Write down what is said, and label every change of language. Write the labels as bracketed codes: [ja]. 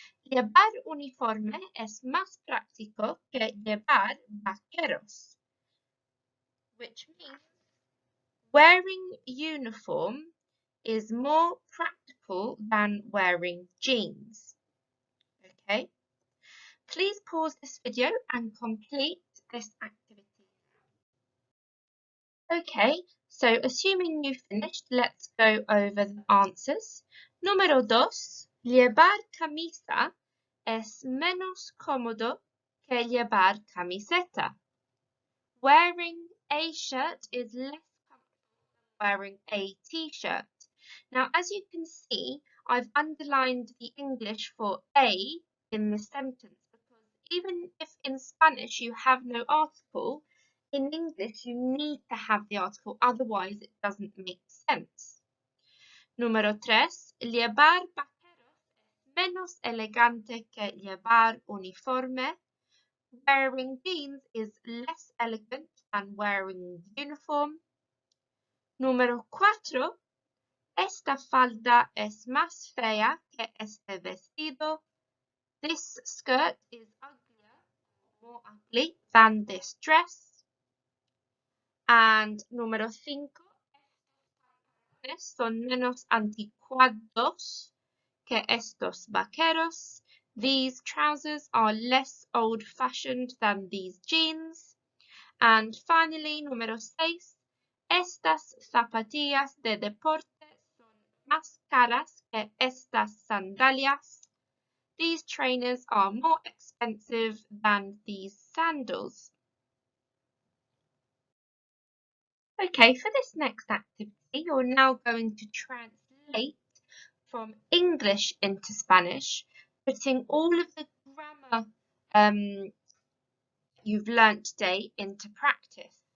[es] Llevar uniforme es más práctico que llevar vaqueros, [en] which means wearing uniform is more practical than wearing jeans. Okay, please pause this video and complete this activity. Okay, so assuming you've finished, let's go over the answers. [es] Número 2. Llevar camisa es menos cómodo que llevar camiseta. [en] Wearing a shirt is less comfortable than wearing a t-shirt. Now, as you can see, I've underlined the English for a in this sentence because even if in Spanish you have no article, in English you need to have the article, otherwise it doesn't make sense. [es] Número 3. Llevar vaqueros es menos elegante que llevar uniforme. [en] Wearing jeans is less elegant than wearing uniform. [es] Número 4. Esta falda es más fea que este vestido. [en] This skirt is uglier, more ugly than this dress. And [es] número 5, son menos anticuados que estos vaqueros. [en] These trousers are less old-fashioned than these jeans. And finally, [es] número 6, estas zapatillas de deporte son más caras que estas sandalias. [en] These trainers are more expensive than these sandals. Okay, for this next activity, you're now going to translate from English into Spanish, putting all of the grammar you've learnt today into practice.